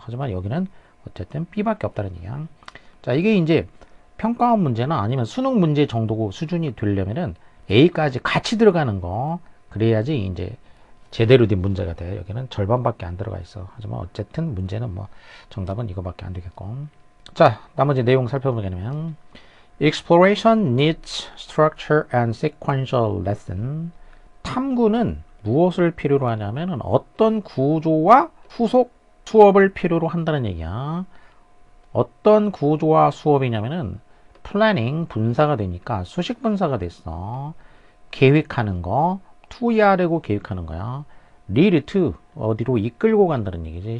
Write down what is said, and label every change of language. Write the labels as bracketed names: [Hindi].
[Korean] 하지만 여기는 어쨌든 B밖에 없다는 얘기야. 자, 이게 이제 평가원 문제나 아니면 수능 문제 정도고 수준이 되려면은 A까지 같이 들어가는 거, 그래야지 이제 제대로 된 문제가 돼. 여기는 절반밖에 안 들어가 있어. 하지만 어쨌든 문제는 뭐 정답은 이거밖에 안 되겠고. [English] 자, 나머지 내용 살펴보게 되면 Exploration needs structure and sequential lesson. [Korean] 탐구는 무엇을 필요로 하냐면은 어떤 구조와 후속 수업을 필요로 한다는 얘기야. 어떤 구조와 수업이냐면은 플래닝 분사가 되니까 수식 분사가 됐어. 계획하는 거, 투이하려고 계획하는 거야. lead to 어디로 이끌고 간다는 얘기지.